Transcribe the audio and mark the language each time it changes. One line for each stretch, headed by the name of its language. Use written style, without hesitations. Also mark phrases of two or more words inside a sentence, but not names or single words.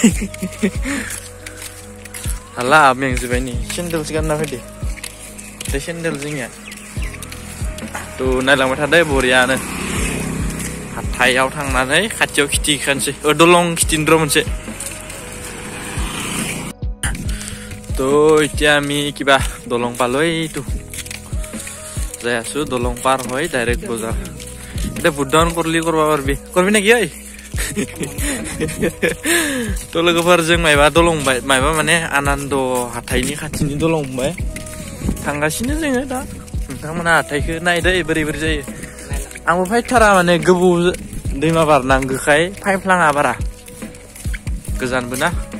Bodo: हाला मेंजोब्बाय नै सेन्देलसो गानना फैदो बे सेन्देल जोंनिया थ' नायलांबाय थादो बरियानो हाथायाव थांनानै खाथियाव खिथि खानोसै दलं खिथिनो र' मोनसे थ'
Assamese: এতিয়া আমি কিবা দলং পালো এইটো যাই আছো দলং পাৰ হৈ ডাইৰেক্ট বজাৰ এতিয়া বুদ্ধন করবি নাকি ওই
Bodo: थ' लोगोफोरजों मायबा दलंबाय मायबा माने आनन्द हाथाइनि खाथिनि दलंबाय थांगासिनो जोङो दा नोंथांमोना हाथाइखौ नायदो बोरै जायो आंबो फायथारा माने गोबाव दैमा बारनांगोखाय फायफ्लाङा बारा गोजानबो ना